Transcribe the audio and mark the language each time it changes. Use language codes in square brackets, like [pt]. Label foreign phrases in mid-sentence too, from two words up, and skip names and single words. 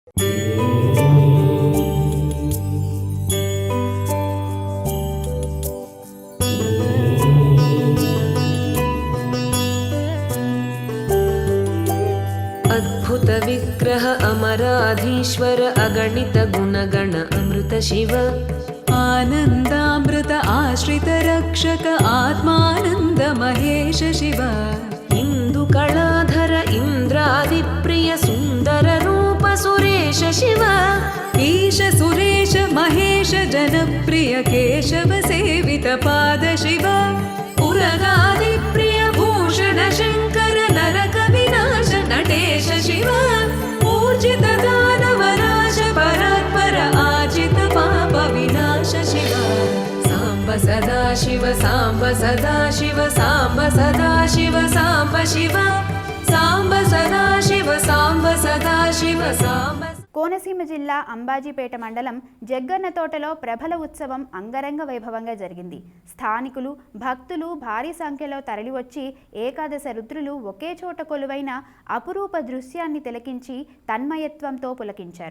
[sa] అద్భుత విగ్రహ అమరాధీశ్వర అగణిత గుణగణ అమృత శివ आनन्दामृत आश्रित रक्षक आत्मानन्द महेश शिव इंदु कलाधर इंद्रादि प्रिय सुंदर रूप सुरेश शिव ईश सुरेश महेश जनप्रिय केशव सेवित पाद शिव उरगादि प्रिय भूषण शंकर नरक विनाश नटेश शिव पूजित दानवराश परात्पर आजित पाप विनाश शिव साम्ब सदा शिव साम्ब सदा शिव साम्ब सदा शिव साम्ब शिव साम्ब सदा शिव साम्ब सदा शिव साम्ब. [te] కోనసీమ జిల్లా అంబాజీపేట మండలం జగ్గన్నతోటలో ప్రభల ఉత్సవం అంగరంగ వైభవంగా జరిగింది. స్థానికులు, భక్తులు భారీ సంఖ్యలో తరలివచ్చి ఏకాదశ రుద్రులు ఒకే చోట కొలువైన అపురూప దృశ్యాన్ని తిలకించి తన్మయత్వంతో పులకించారు.